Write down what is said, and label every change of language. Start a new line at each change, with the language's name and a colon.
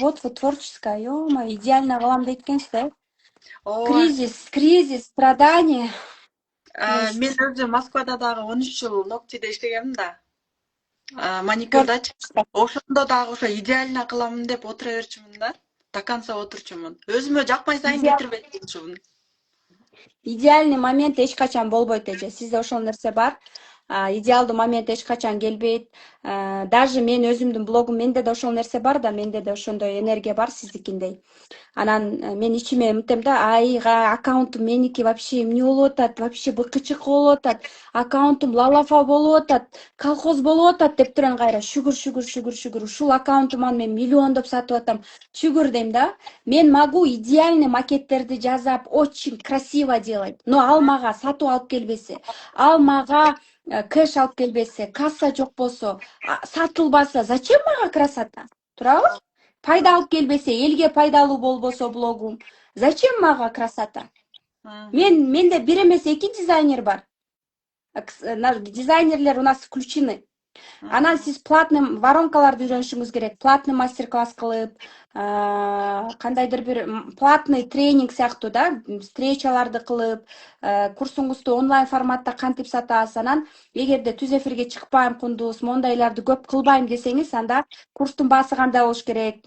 Russian: Вот вы творческая, ё-моё, идеально
Kyrgyz: кылам дейт экенсиз да. Ооба.
Russian: Кризис, страдания.
Kyrgyz: Мен өзү Москвада дагы 13 жыл ногтиде иштегемин да. Маникюрдачы. Ошондо дагы ошо идеально кыламын деп отура берчүмүн да.
Russian: До конца
Kyrgyz: отурчумун. Өзүмө жакпай сайын кетирбей турчумун. Идеальный момент эч качан болбойт эже. Сизде ошол нерсе бар. Идеалдуу момент эч качан келбейт. Даже мен өзүмдүн блогум, менде да ошол нерсе бар да, менде да ошондой энергия бар сиздикиндей. Анан мен ичиме мынтем да, аккаунтум меники вообще эмне болуп атат, вообще быкычык болуп атат, аккаунтум лалафа болуп атат, колхоз болуп атат деп турам кайра. Шүгүр. Ушул аккаунтуман мен миллиондоп сатып атам. Шүгүр дейм да. Мен
Russian: могу идеальный
Kyrgyz: макеттерди жасап,
Russian: очень красиво делать.
Kyrgyz: Но ал мага сатуу алып келбесе, ал мага кэш алып келбесе, касса жок болсо, сатылбаса,
Russian: зачем
Kyrgyz: мага
Russian: красота?
Kyrgyz: Туурабы? Пайда алып келбесе, элге пайдалуу болбосо блогум,
Russian: зачем мага красота?
Kyrgyz: Менде бир эмес 2 дизайнер бар. Дизайнерлер
Russian: у нас включены.
Kyrgyz: Анан сиз платный воронкаларды үйрөнүшүңүз керек. Платный мастер-класс кылып, кандайдыр бир платный тренинг сыяктуу да, встречаларды кылып, курсуңузду онлайн форматта кантип сатасыз. Анан эгерде түз эфирге чыкпайм, кундуз, мондайларды көп кылбайм десеңиз, анда курстун баасы кандай болуш керек?